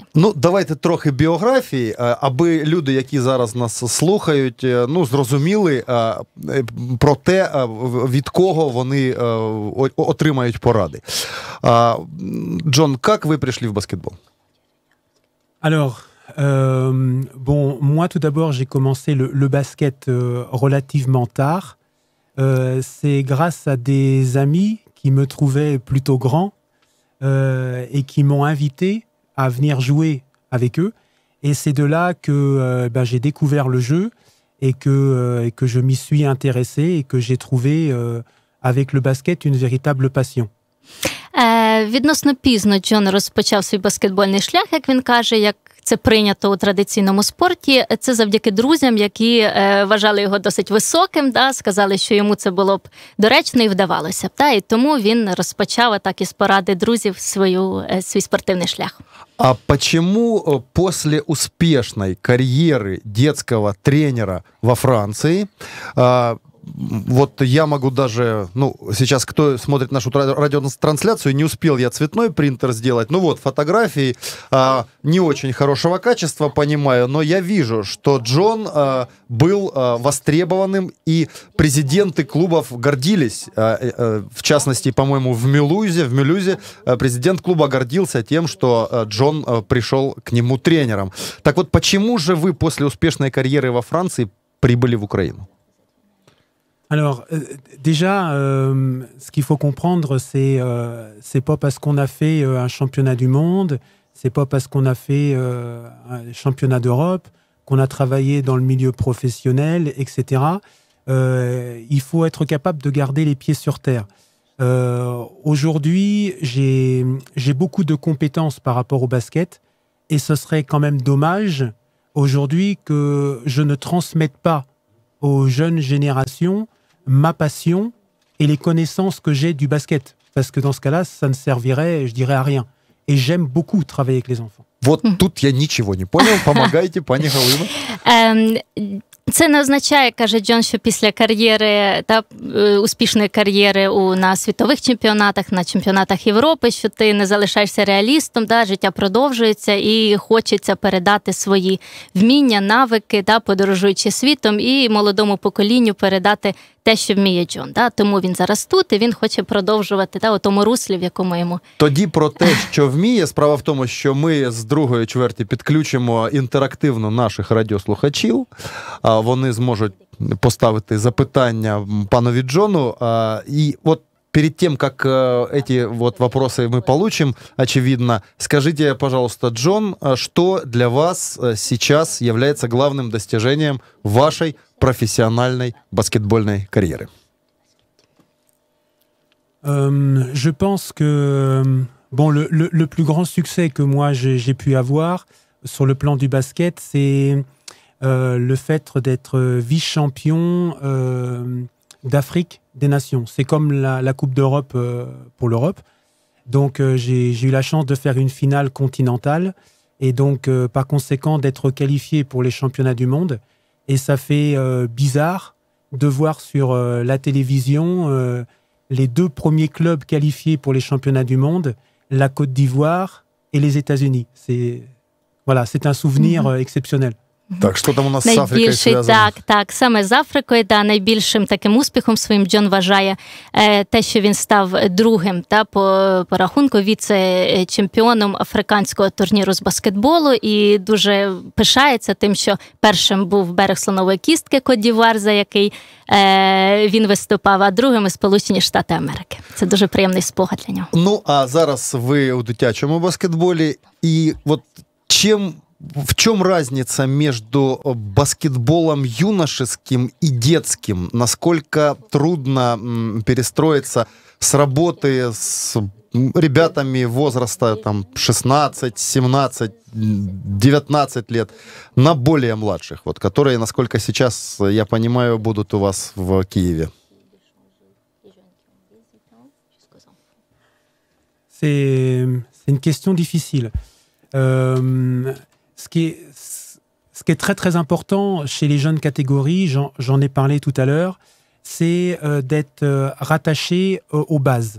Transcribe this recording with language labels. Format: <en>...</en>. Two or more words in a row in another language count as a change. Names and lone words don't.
<uk>Ну, давайте трохи біографії, аби люди, які зараз нас слухають, зрозуміли про те, від кого вони отримають поради. Джон, як ви прийшли в баскетбол?</uk> <fr>Alors, moi tout d'abord j'ai commencé le basket relativement tard. C'est grâce à des amis qui me trouvaient plutôt grand et qui m'ont invité à venir jouer avec eux. Et c'est de là que j'ai découvert le jeu et que je m'y suis intéressé et que j'ai trouvé avec le basket une véritable passion.</fr> <uk>Відносно пізно Джон розпочав свій баскетбольний шлях, як він каже, як це прийнято у традиційному спорті. Це завдяки друзям, які вважали його досить високим, сказали, що йому це було б доречно і вдавалося б. І тому він розпочав так із поради друзів свій спортивний шлях.</uk> <ru>А почему после успешной карьеры детского тренера во Франции, вот я могу даже, сейчас кто смотрит нашу радиотрансляцию, не успел я цветной принтер сделать, фотографии не очень хорошего качества, понимаю, но я вижу, что Джон был востребованным, и президенты клубов гордились, в частности, по-моему, в Мюлюзе президент клуба гордился тем, что Джон пришел к нему тренером. Так вот, почему же вы после успешной карьеры во Франции прибыли в Украину?</ru> <fr>Alors, déjà, ce qu'il faut comprendre, c'est pas parce qu'on a fait un championnat du monde, c'est pas parce qu'on a fait un championnat d'Europe, qu'on a travaillé dans le milieu professionnel, etc. Il faut être capable de garder les pieds sur terre. Aujourd'hui, j'ai beaucoup de compétences par rapport au basket, et ce serait quand même dommage aujourd'hui que je ne transmette pas aux jeunes générations ma passion et les connaissances que j'ai du basket. Parce que dans ce cas-là, ça ne servirait, je dirais, à rien. Et j'aime beaucoup travailler avec les enfants.</fr> <ru>Вот тут я ничего не понял. Помогайте,</ru> <uk>пані Галино. Це не означає, каже Джон, що після кар'єри, успішної кар'єри на світових чемпіонатах, на чемпіонатах Європи, що ти не залишаєшся реалістом, життя продовжується і хочеться передати свої вміння, навики, подорожуючи світом, і молодому поколінню передати те, що вміє Джон. Тому він зараз тут, і він хоче продовжувати у тому руслі, в якому йому. Тоді про те, що вміє. Справа в тому, що ми з другої чверті підключимо інтерактивно наших радіослухачів. Вони зможуть поставити запитання панові Джону.</uk> <ru>И вот перед тем, как эти вот вопросы мы получим, очевидно, скажите, пожалуйста, Джон, что для вас сейчас является главным достижением вашей профессиональной баскетбольной карьеры?</ru> <fr>Je pense que le plus grand succès que moi j'ai pu avoir sur le plan du basket, c'est le fait d'être vice-champion d'Afrique des Nations. C'est comme la Coupe d'Europe pour l'Europe. Donc j'ai eu la chance de faire une finale continentale et donc par conséquent d'être qualifié pour les championnats du monde. Et ça fait bizarre de voir sur la télévision les deux premiers clubs qualifiés pour les championnats du monde, la Côte d'Ivoire et les États-Unis. C'est un souvenir exceptionnel.</fr> <uk>Так, що там у нас з Африкою зв'язано? Так, саме з Африкою, найбільшим таким успіхом своїм Джон вважає те, що він став другим по рахунку віце-чемпіоном африканського турніру з баскетболу і дуже пишається тим, що першим був берег слонової кістки Кот-д'Івуар, за який він виступав, а другим – Сполучені Штати Америки. Це дуже приємний спогад для нього. Ну, а зараз ви у дитячому баскетболі, і от</uk> <ru>в чем разница между баскетболом юношеским и детским? Насколько трудно перестроиться с работы с ребятами возраста там, 16, 17, 19 лет на более младших, вот, которые, насколько сейчас, я понимаю, будут у вас в Киеве?</ru> <fr>C'est une question difficile. Ce qui est très très important chez les jeunes catégories, j'en ai parlé tout à l'heure, c'est d'être rattaché aux bases.</fr>